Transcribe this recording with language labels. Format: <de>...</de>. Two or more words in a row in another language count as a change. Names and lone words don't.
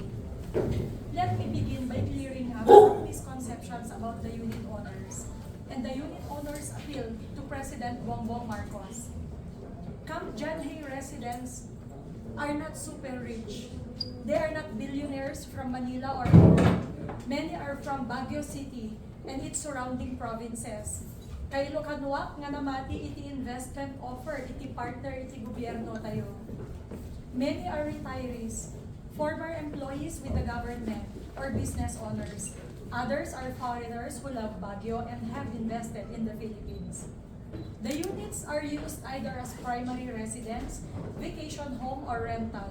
<en>Let me begin by clearing up some misconceptions about the unit owners and the unit owners' appeal to President Bongbong Marcos. Camp John Hay residents are not super rich. They are not billionaires from Manila or Manor. Many are from Baguio City and its surrounding provinces.</en> <ilo>Kay lokanwa nga namati iti</ilo> <en>investment offer</en> <ilo>iti partner iti gobyerno tayo.</ilo> <en>Many are retirees, former employees with the government or business owners. Others are foreigners who love Baguio and have invested in the Philippines. The units are used either as primary residence, vacation home, or rental.</en>